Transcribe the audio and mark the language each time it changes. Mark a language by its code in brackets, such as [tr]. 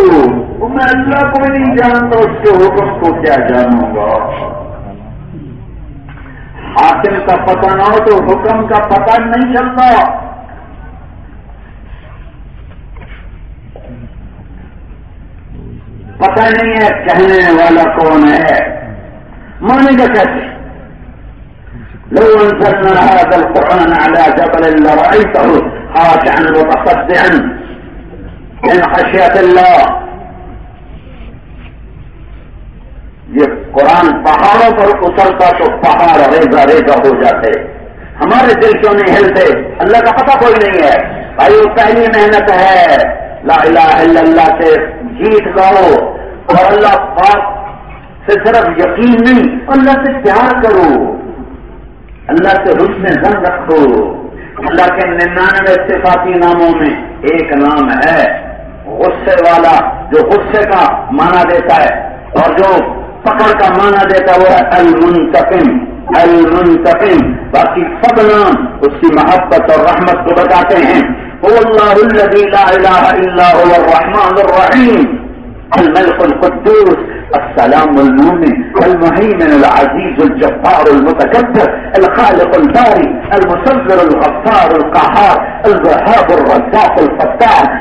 [ur] میں اللہ کو نہیں جانتا اس کے حکم کو کیا جانوں گا حاکم کا پتہ نہ ہو تو حکم کا پتہ نہیں چلتا پتہ نہیں ہے کہنے والا کون ہے مانے گا کیسے لا [ar] لو انزلنا هذا القران على جبل لرايته خاشعا متصدعا من خشيه الله. [ur] یہ قرآن پہاڑوں پر اترتا تو پہاڑ ریزا ریزا ہو جاتے, ہمارے دل کیوں نہیں ہلتے؟ اللہ کا پتہ کوئی نہیں ہے بھائی, وہ پہلی محنت ہے [ar] لا الہ الا اللہ [ur] سے جیت لو, اور اللہ پاک سے صرف یقین نہیں اللہ سے پیار کرو, اللہ سے حسن ظن رکھو. اللہ کے 99 صفاتی ناموں میں ایک نام ہے غصے والا, جو غصے کا معنی دیتا ہے اور جو پکڑ کا مانا دیتا ہوا ہے المنتقم, المنتقم. باقی سب نام اس کی محبت اور رحمت کو بتاتے ہیں. [ar] هو الله الذي لا اله الا هو الرحمن الرحيم الملك القدوس السلام المؤمن المهيمن العزيز الجبار المتكبر الخالق الباري المصور الغفار القهار الوهاب الرزاق الفتاح